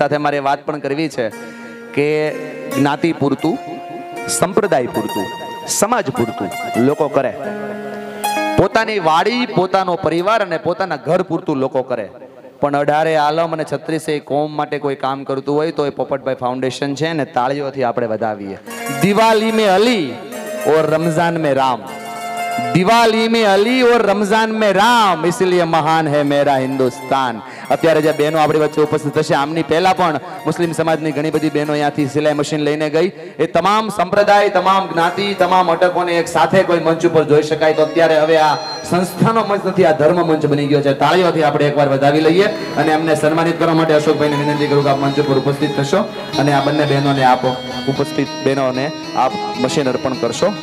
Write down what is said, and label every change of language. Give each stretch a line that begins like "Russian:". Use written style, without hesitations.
Gujarati: સાથે મારે વાત પણ કરવી છે કે જ્ઞાતિ પૂરતું, સંપ્રદાય પૂરતું, સમાજ પૂરતું લોકો કરે, પોતાની વાડી, પોતાનો પરિવાર અને પોતાના ઘર પૂરતું લોકો કરે. પણ 18 આલમ અને 36 કોમ માટે કોઈ કામ કરતું હોય તો એ પોપટભાઈ ફાઉન્ડેશન છે ને તાળીઓથી આપણે વધાવીએ.
Hindi: દિવાળી में अली और रमजान में राम, दिवाली में अली और रमजान में राम, इसलिए महान है मेरा हिंदुस्तान.
Gujarati: અત્યારે જે બહેનો આપણી વચ્ચે ઉપસ્થિત થશે, આમની પહેલા પણ મુસ્લિમ સમાજની ઘણી બધી બહેનો અહીંયાથી સિલાઈ મશીન લઈને ગઈ. એ તમામ સંપ્રદાય, તમામ જ્ઞાતિ, તમામ અટકોને એક સાથે કોઈ મંચ ઉપર જોઈ શકાય. તો અત્યારે હવે આ સંસ્થાનો મંચ નથી, આ ધર્મ મંચ બની ગયો છે. તાળીઓથી આપણે એકવાર વધાવી લઈએ અને એમને સન્માનિત કરવા માટે અશોકભાઈને વિનંતી કરું કે આપ મંચ ઉપર ઉપસ્થિત થશો અને આ બંને બહેનોને આપો, ઉપસ્થિત બહેનોને આપ મશીન અર્પણ કરશો.